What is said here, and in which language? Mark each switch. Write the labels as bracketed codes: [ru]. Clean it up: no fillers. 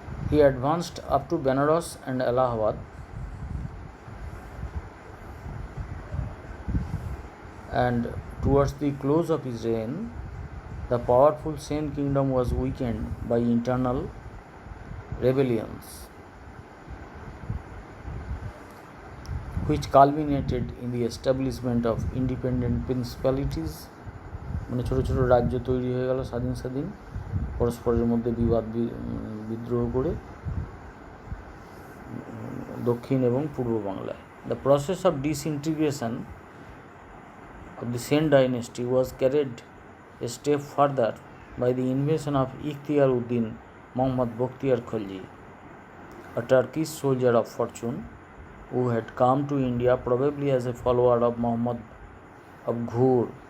[en] He advanced up to Benares and Allahabad and towards the close of his reign, the powerful Sen kingdom was weakened by internal rebellions, which culminated in the establishment of independent principalities. [bn] মানে ছোটো ছোটো রাজ্য তৈরি হয়ে গেল স্বাধীন স্বাধীন, পরস্পরের মধ্যে বিদ্রোহ করে দক্ষিণ এবং পূর্ব বাংলায়। [en] The process of disintegration of the Sen dynasty was carried a step further by the invasion of Ikhtiar Uddin Muhammad Bokhtiyar Khalji, a Turkish soldier of fortune who had come to India probably as a follower of Muhammad of Ghur.